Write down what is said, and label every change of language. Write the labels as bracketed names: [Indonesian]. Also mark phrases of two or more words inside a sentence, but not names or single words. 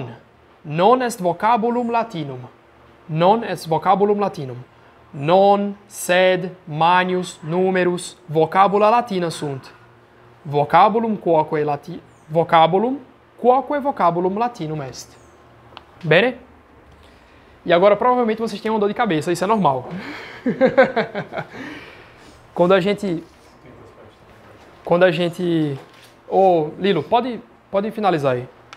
[Latin] Non est vocabulum latinum. Non est vocabulum latinum. Non, sed, manius, numerus, vocabula latina sunt. Vocabulum quoque vocabulum latinum est. Bene? [Portuguese] E agora provavelmente vocês têm uma dor de cabeça, isso é normal. Quando a gente... Ô, Lilo, pode finalizar aí.